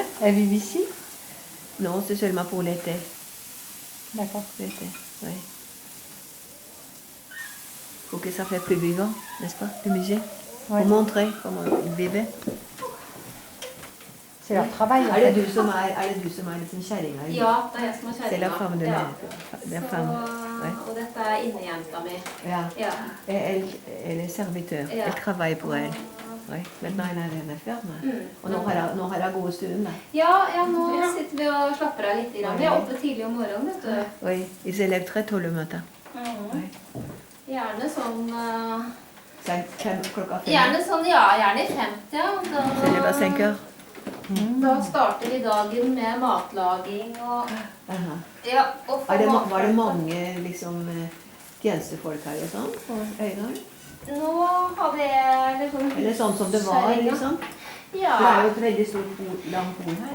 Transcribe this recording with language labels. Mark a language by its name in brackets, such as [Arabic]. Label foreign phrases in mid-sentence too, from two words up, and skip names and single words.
[French] Elles vivent ici? Non, c'est seulement pour l'été. D'accord. L'été, oui. Faut que ça fait plus vivant, n'est-ce pas, le musée? Ouais. Pour montrer comment ils vivaient. C'est leur travail. en [Norwegian] Er det [French] fait. [Norwegian] du som er liksom kjerringa? Ja, det er jeg som er [French] C'est la [Norwegian] kjerringa. [French] femme de [Norwegian] Ja. [French] la [Norwegian] Så, [French] femme. Ouais. [Norwegian] og dette er innejenta mi. Ja. Ja. [French] Et elle est serviteur. [Norwegian] Ja. [French] Elle travaille pour elle. Oui. Maintenant elle er ferme. [Norwegian] Og nå har hun god stund. Da. Ja, nå sitter vi og slapper av litt. Vi er oppe tidlig om morgenen, vet du. [French] Oui. Ils se lèvent très tôt le matin. Oui. [Norwegian] Gjerne sånn Klokka 5. Gjerne sånn, ja, gjerne i 50, ja. [French] Se lève à 5 heures. [Norwegian] Da starter vi dagen med matlaging og Aha. ja, og Var det mange liksom, tjenestefolk her og sånn på Øydalen? Nå har vi sånn Eller sånn som det var, huskjerringa. liksom? Ja. Det er jo et veldig stort langt bord her.